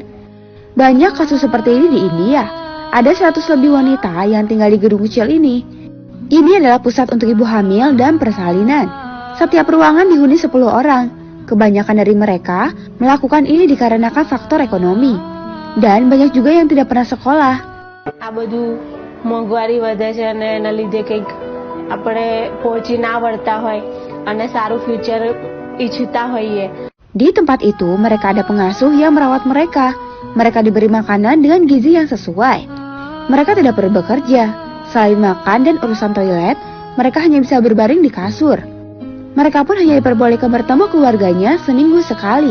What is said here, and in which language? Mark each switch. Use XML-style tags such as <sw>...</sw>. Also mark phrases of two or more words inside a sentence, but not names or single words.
<id>Banyak kasus seperti ini di India. Ada 100 lebih wanita yang tinggal di gedung kecil ini. Ini adalah pusat untuk ibu hamil dan persalinan. Setiap ruangan dihuni 10 orang. Kebanyakan dari mereka melakukan ini dikarenakan faktor ekonomi. Dan banyak juga yang tidak pernah sekolah.</id> <gu>આ બધું મોંઘવારી વધે છે અને એના લીધે કંઈક આપણે પહોંચી ના વળતા હોય અને સારું ફ્યુચર ઈચ્છતા હોઈએ.</gu> <id>Di tempat itu mereka ada pengasuh yang merawat mereka. Mereka diberi makanan dengan gizi yang sesuai. Mereka tidak perlu bekerja. Selain makan dan urusan toilet, mereka hanya bisa berbaring di kasur. Mereka pun hanya diperbolehkan bertemu keluarganya seminggu sekali.</id>